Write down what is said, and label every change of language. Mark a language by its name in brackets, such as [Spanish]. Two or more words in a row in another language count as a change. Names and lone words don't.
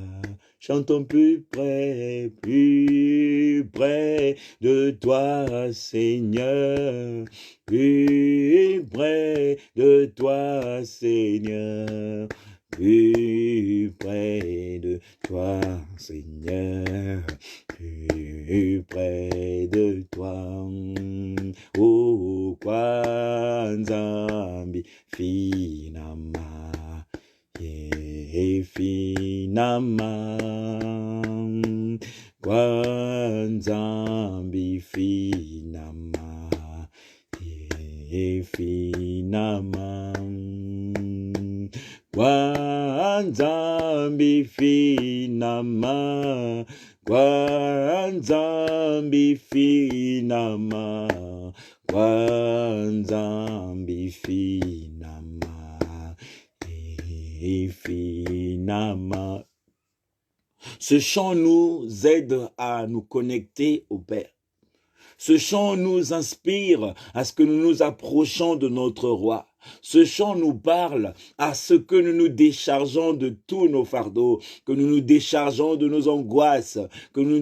[French] Chantons plus près de toi, Seigneur, plus près de toi, Seigneur, plus près de toi, Seigneur, plus près de toi. [Kongo] Oh, Kwanzambi, Finama, Finama, Kwanzambi, Finama, Finama, Kwanzambi, Finama, Kwanzambi, Finama, Kwanzambi, Finama, Finama. [French] Ce chant nous aide à nous connecter au Père. Ce chant nous inspire à ce que nous nous approchons de notre roi. Ce chant nous parle à ce que nous nous déchargeons de tous nos fardeaux, que nous nous déchargeons de nos angoisses, que nous nous